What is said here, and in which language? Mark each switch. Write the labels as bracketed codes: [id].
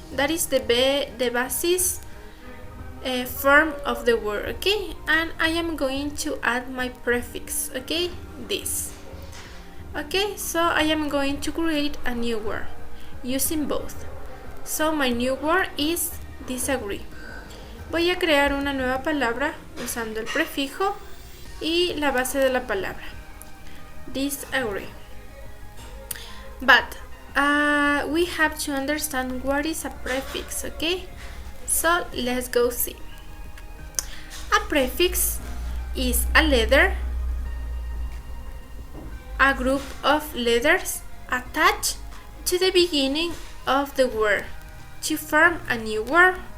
[en] That is the basis form of the word, okay? And I am going to add my prefix, okay? This. Okay, so I am going to create a new word using both. So my new word is disagree. [es] Voy a crear una nueva palabra usando el prefijo y la base de la palabra. [en] Disagree. But we have to understand what is a prefix, okay? So let's go see. A prefix is a letter, a group of letters attached to the beginning of the word to form a new word.